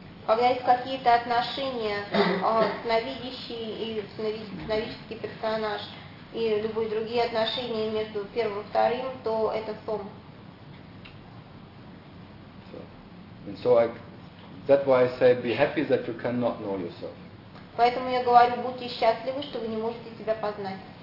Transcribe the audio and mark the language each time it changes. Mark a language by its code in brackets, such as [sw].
[ru] Когда есть какие-то отношения, сновидящий и сновидческий персонаж и любые другие отношения между первым и вторым, то это сон. [en] And so that's why I say, be happy that you cannot know yourself. [ru] Поэтому я говорю, будьте счастливы, что вы не можете себя познать.